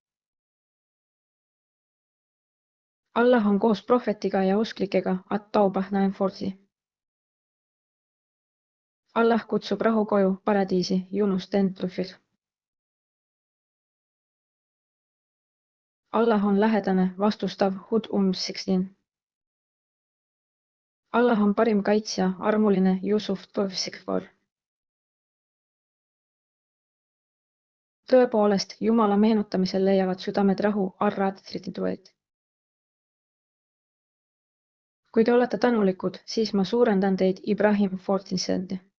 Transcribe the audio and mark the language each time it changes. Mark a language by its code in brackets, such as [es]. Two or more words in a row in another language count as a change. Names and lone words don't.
[et] Allah on koos prohvetiga ja usklikega, At-Taubah 9. Allah kutsub rahu koju, paradiisi, Yunus 10. Allah on lähedane, vastustav, Hud 16. Allah on parim kaitsja, armuline, Jusuf 12. Tõepoolest, Jumala meenutamisel leiavad südamed rahu, Ar-Ra'd 32. Kui te olete tänulikud, siis ma suurendan teid, Ibrahim 14.